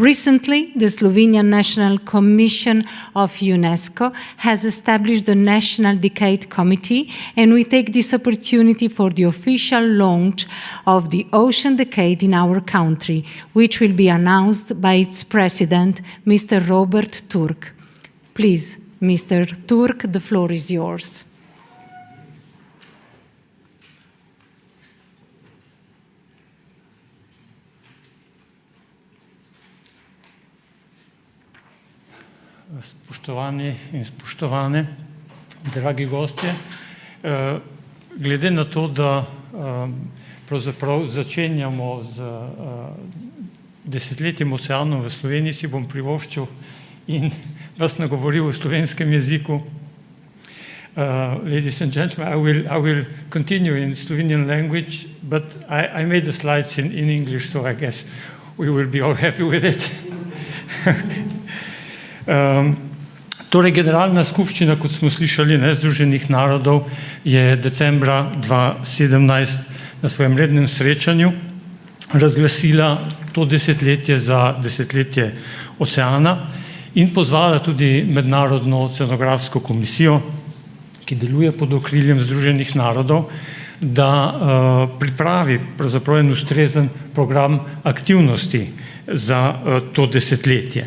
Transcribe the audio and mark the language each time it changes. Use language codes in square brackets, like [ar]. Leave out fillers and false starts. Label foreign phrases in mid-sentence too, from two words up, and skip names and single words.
[en] Recently, the Slovenian National Commission of UNESCO has established the National Decade Committee, and we take this opportunity for the official launch of the Ocean Decade in our country, which will be announced by its president, Mr. Robert Turk. Please, Mr. Turk, the floor is yours. [sl] Spoštovani in spoštovane, dragi gostje, glede na to, da pravzaprav začenjamo z desetletjem oceanov v Sloveniji, si bom privoščil in vas nagovoril v slovenskem jeziku. [en] Ladies and gentlemen, I will continue in Slovenian language, but I made the slides in English, so I guess we will be all happy with it. [sl] Torej, Generalna skupščina, kot smo slišali, Združenih narodov je decembra 2017 na svojem rednem srečanju razglasila to desetletje za desetletje oceana in pozvala tudi Mednarodno oceanografsko komisijo, ki deluje pod okriljem Združenih narodov, da pripravi pravzaprav en ustrezen program aktivnosti za to desetletje.